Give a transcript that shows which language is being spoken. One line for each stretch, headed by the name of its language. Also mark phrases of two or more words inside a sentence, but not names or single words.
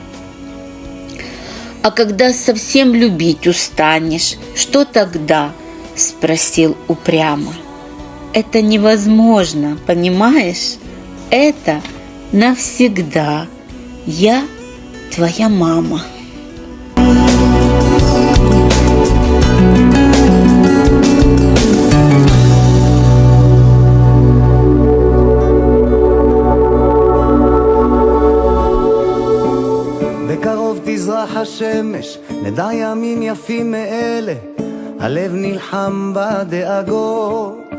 Russian: А когда совсем любить устанешь, что тогда?» — спросил упрямо. «Это невозможно, понимаешь? Это навсегда. Я твоя мама».
Hebrew: בקרוב תזרח השמש, נדע ימים יפים מאלה, הלב נלחם בדאגות.